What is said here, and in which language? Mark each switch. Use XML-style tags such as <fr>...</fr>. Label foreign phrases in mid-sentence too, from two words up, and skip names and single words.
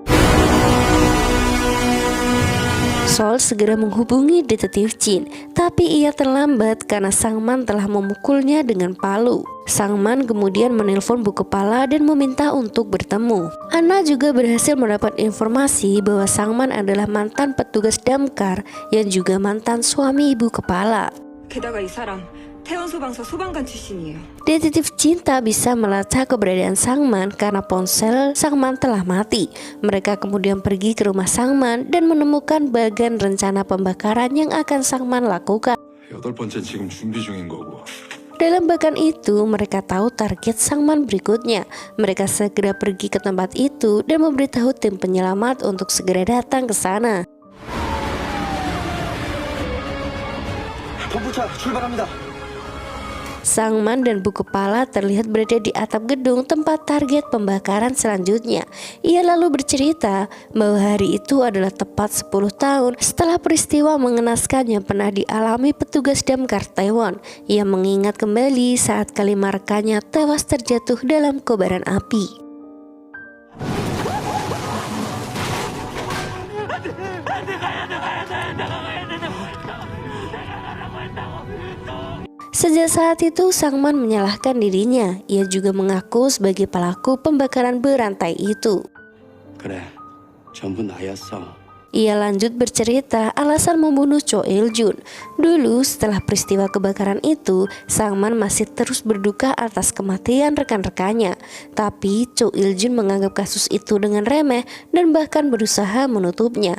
<id>Sol segera menghubungi detektif Chin, tapi ia terlambat karena Sangman telah memukulnya dengan palu. Sangman kemudian menelpon Bu Kepala dan meminta untuk bertemu. Anna juga berhasil mendapat informasi bahwa Sangman adalah mantan petugas damkar yang juga mantan suami Ibu Kepala.</id> <ko>게다가 이 사람 태원소방서 소방관 출신이에요.</ko> <id>Detektif Chin tak bisa melacak keberadaan Sangman karena ponsel Sangman telah mati. Mereka kemudian pergi ke rumah Sangman dan menemukan bagan rencana pembakaran yang akan Sangman lakukan.</id> <ko>8번째 지금 준비 중인 거고.</ko> <id>Dalam bagan itu, mereka tahu target Sangman berikutnya. Mereka segera pergi ke tempat itu dan memberitahu tim penyelamat untuk segera datang ke sana.</id> <ko>본부차 출발합니다.</ko> <id>Sangman dan Bu Kepala terlihat berada di atap gedung tempat target pembakaran selanjutnya. Ia lalu bercerita bahwa hari itu adalah tepat 10 tahun setelah peristiwa mengenaskan yang pernah dialami petugas damkar Taiwan. Ia mengingat kembali saat kelima rekannya tewas terjatuh dalam kobaran api. Sejak saat itu, Sangman menyalahkan dirinya. Ia juga mengaku sebagai pelaku pembakaran berantai itu.</id> <ko>그래, 전부 나였어.</ko> <id>Ia lanjut bercerita alasan membunuh Cho Il-jun. Dulu setelah peristiwa kebakaran itu, Sangman masih terus berduka atas kematian rekan-rekannya. Tapi Cho Il-jun menganggap kasus itu dengan remeh dan bahkan berusaha menutupnya.</id>